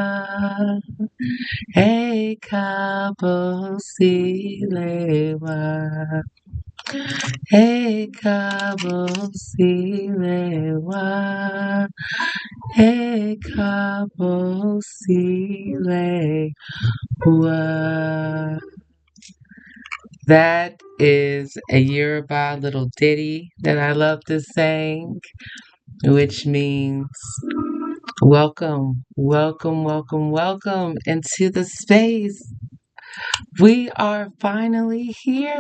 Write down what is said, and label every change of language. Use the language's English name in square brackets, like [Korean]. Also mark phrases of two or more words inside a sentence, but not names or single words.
[Yoruba] e kabo silewa, e kabo silewa, e kabo silewa. [English] That is a Yoruba little ditty that I love to sing, which means welcome, welcome, welcome, welcome into the space. We are finally here.